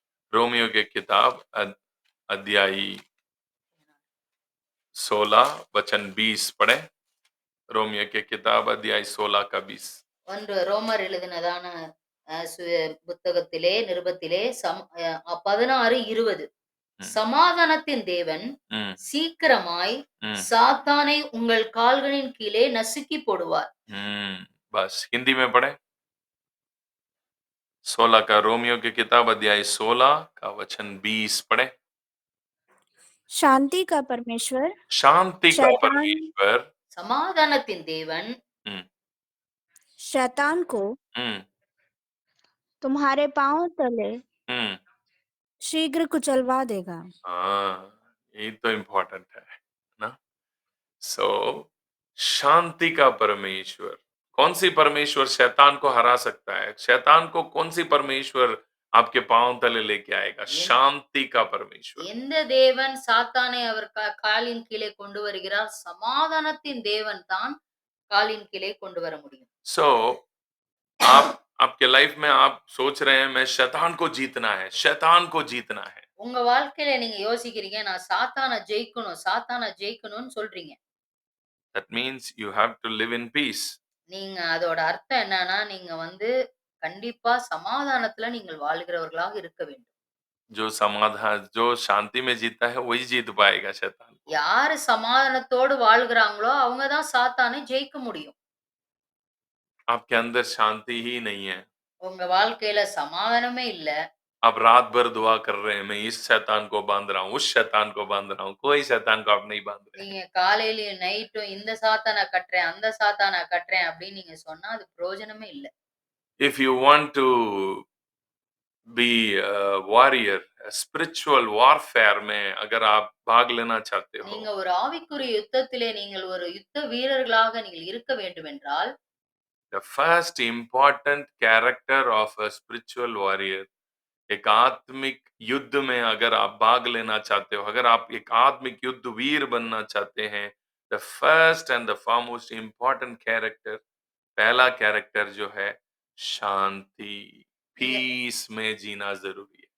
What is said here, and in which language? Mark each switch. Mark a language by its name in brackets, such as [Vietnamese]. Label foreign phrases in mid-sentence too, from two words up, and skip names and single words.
[Hindi] रोमियो की किताब अध्याय 16 वचन 20 पढ़े। रोमियो की किताब अध्याय 16 का 20। [Tamil] ஒன்று ரோமர் எழுதினதான புத்தகத்திலே நிருபத்திலே 16:20 சமாதானத்தின் தேவன் சீக்கிரமாய் சாத்தானை உங்கள் கால்களின் கீழே நசுக்கி போடுவார். [Hindi] बस हिंदी में पढ़े। 16 का रोमियो की किताब अध्याय 16 का वचन 20 पढ़े। शांति का परमेश्वर शांति का परमेश्वर [Tamil] சமாதானத்தின் தேவன் [Hindi] शैतान को तुम्हारे पांव तले शीघ्र कुचलवा देगा। ये तो इम्पोर्टेंट है ना। सो शांति का परमेश्वर, कौन सी परमेश्वर शैतान को हरा सकता है? शैतान को कौन सी परमेश्वर आपके पांव तले लेके आएगा? शांति का परमेश्वर। [Tamil] எந்த தேவன் சாத்தானை அவர் காலின் கீழே கொண்டு வருகிறார்? சமாதானத்தின் தேவன் தான் காலின் கீழே கொண்டு வர முடியும். [Hindi] सो आपके लाइफ में आप सोच रहे हैं मैं शैतान को जीतना है, शैतान को जीतना है। [Tamil] உங்க வாழ்க்கையில நீங்க யோசிக்கிறீங்க நான் சாத்தானை ஜெயிக்கணும்னு சொல்றீங்க. [English] That means you have to live in peace. [Tamil] நீங்க அதோட அர்த்தம் என்னன்னா நீங்க கண்டிப்பா சமாதானத்துல நீங்கள் வாழ்கிறவர்களாக இருக்க வேண்டும். [Hindi] जो शांति में जीता है वही जीत पाएगा शैतान को। [Tamil] யாரு சமாதானத்தோடு வாழ்கிறாங்களோ அவங்க தான் சாத்தானை ஜெயிக்க முடியும். [Hindi] आपके अंदर शांति ही नहीं है। [Tamil] உங்க வாழ்க்கையில சமாதானமே இல்ல. [Hindi] आप रात भर दुआ कर रहे हैं मैं इस शैतान को बांध रहा हूँ, उस शैतान को बांध रहा हूँ, कोई शैतान को आप नहीं बांध रहे। [Tamil] நீங்க காலையிலயும் நைட்டும் இந்த சாத்தானை கட்டுறேன் அந்த சாத்தானை கட்டுறேன் அப்படின்னு நீங்க சொன்னா அது பிரயோஜனமே இல்ல. [English] If you want to be a warrior, a spiritual warfare [Hindi] में अगर आप भाग लेना चाहते हो, [Tamil] நீங்க ஒரு ஆவிக்குரிய யுத்தத்திலே நீங்கள் ஒரு யுத்த வீரர்களாக நீங்கள் இருக்க வேண்டும் என்றால், [English] the first important character of a spiritual warrior, [Hindi] एक आत्मिक युद्ध में अगर आप भाग लेना चाहते हो, अगर आप एक आत्मिक युद्ध वीर बनना चाहते हैं, [English] the first and the foremost important character, [Hindi] पहला कैरेक्टर जो है शांति, पीस में जीना जरूरी है।